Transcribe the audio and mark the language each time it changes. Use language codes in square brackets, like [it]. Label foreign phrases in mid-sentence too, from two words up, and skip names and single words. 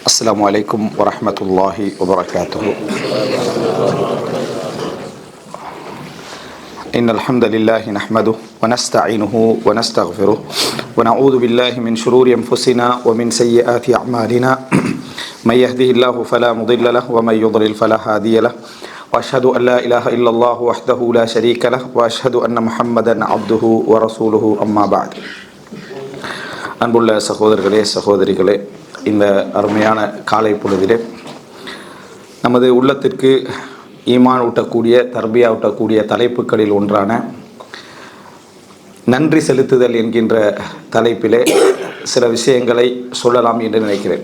[ar] السلام عليكم ورحمة الله وبركاته. إن الحمد لله نحمده ونستعينه ونستغفره ونعوذ بالله من شرور أنفسنا ومن سيئات أعمالنا من يهده الله فلا مضل له ومن يضلل فلا هادي له وأشهد أن لا إله إلا الله وحده لا شريك له وأشهد أن محمدا عبده ورسوله أما بعد. [ta] அன்புள்ள சகோதரர்களே சகோதரிகளே, இந்த அருமையான காலை பொழுதிலே நமது உள்ளத்திற்கு ஈமான் ஊட்டக்கூடிய தர்பியா ஊட்டக்கூடிய தலைப்புகளில் ஒன்றான நன்றி செலுத்துதல் என்கின்ற தலைப்பிலே சில விஷயங்களை சொல்லலாம் என்று நினைக்கிறேன்.